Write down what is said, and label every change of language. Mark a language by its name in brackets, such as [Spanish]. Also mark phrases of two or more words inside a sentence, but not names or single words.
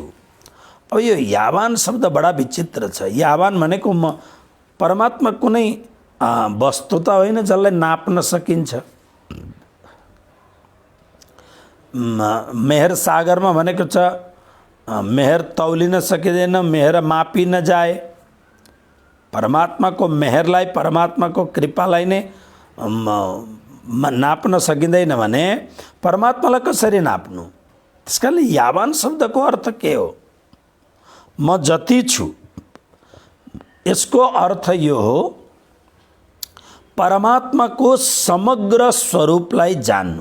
[Nepali] अब यो यावान शब्द बडा विचित्र छ। यावान भनेको म परमात्मा कुनै वस्तु त होइन जसलाई नाप्न सकिन्छ। मेहर सागरमा भनेको छ मेहर तौलिन सकिँदैन, [Hindi] मेहर मापी न जाए। [Nepali] परमात्माको मेहरलाई, परमात्माको कृपालाई नै नाप्न सकिँदैन भने परमात्मालाई कसरी नाप्नु? त्यसकारणले यावान शब्दको अर्थ के हो? म जति छु, यसको अर्थ यो हो परमात्माको समग्र स्वरूपलाई जान्नु।